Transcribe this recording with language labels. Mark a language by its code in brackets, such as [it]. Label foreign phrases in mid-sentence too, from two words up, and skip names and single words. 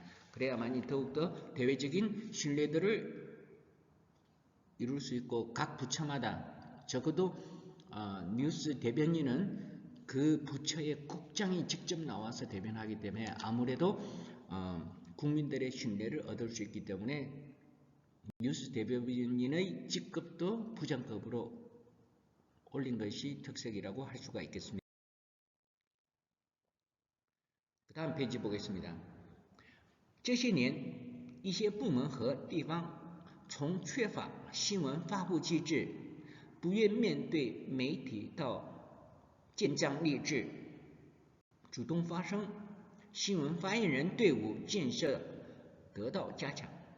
[ko] 그래야만이 더욱더 대외적인 신뢰도를 이룰 수 있고 각 부처마다 적어도 뉴스 대변인은 그 부처의 국장이 직접 나와서 대변하기 때문에 아무래도 국민들의 신뢰를 얻을 수 있기 때문에 뉴스 대변인의 직급도 부장급으로 올린 것이 특색이라고 할 수가 있겠습니다. 그 다음 페이지 보겠습니다. [zh] 这些年一些部门和地方从缺乏新闻发布机制不愿面对媒体到建章立制主动发声新闻发言人队伍建设得到加强